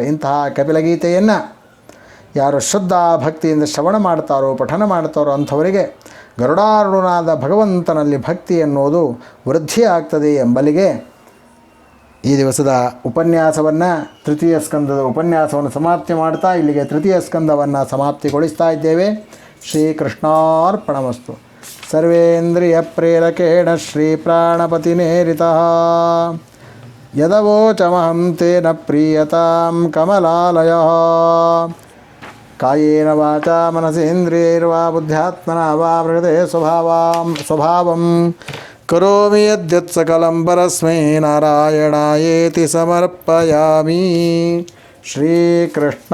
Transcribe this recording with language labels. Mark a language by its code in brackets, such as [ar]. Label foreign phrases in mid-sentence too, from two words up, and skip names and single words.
[kn] ಇಂತಹ ಕಪಿಲಗೀತೆಯನ್ನು ಯಾರು ಶ್ರದ್ಧಾ ಭಕ್ತಿಯಿಂದ ಶ್ರವಣ ಮಾಡ್ತಾರೋ, ಪಠನ ಮಾಡ್ತಾರೋ ಅಂಥವರಿಗೆ ಗರುಡಾರೂಢನಾದ ಭಗವಂತನಲ್ಲಿ ಭಕ್ತಿ ಎನ್ನುವುದು ವೃದ್ಧಿ ಆಗ್ತದೆ ಎಂಬಲಿಗೆ ಈ ದಿವಸದ ಉಪನ್ಯಾಸವನ್ನು, ತೃತೀಯ ಸ್ಕಂದದ ಉಪನ್ಯಾಸವನ್ನು ಸಮಾಪ್ತಿ ಮಾಡ್ತಾ ಇಲ್ಲಿಗೆ ತೃತೀಯ ಸ್ಕಂದವನ್ನು ಸಮಾಪ್ತಿಗೊಳಿಸ್ತಾ ಇದ್ದೇವೆ. [sa] ಶ್ರೀಕೃಷ್ಣಾರ್ಪಣಮಸ್ತು. ಸರ್ವೇಂದ್ರಿಯ ಪ್ರೇರಕೇಣ ಶ್ರೀ ಪ್ರಾಣಪತಿನೇರಿತಃ ಯದವೋಚಮಹಂ ತೇನ ಪ್ರೀಯತಾಂ ಕಮಲಾಲಯಃ. ಕಾಯೇನ ವಾಚಾ ಮನಸೇಂದ್ರಿಯೈರ್ವಾ ಬುದ್ಧ್ಯಾತ್ಮನಾ ವಾ ಪ್ರಕೃತೆ ಸ್ವಭಾವಂ ಕರೋಮಿ ಯದ್ಯತ್ ಸಕಲಂ ಪರಸ್ಮೈ ನಾರಾಯಣಾಯೇತಿ ಸಮರ್ಪಯಾಮಿ.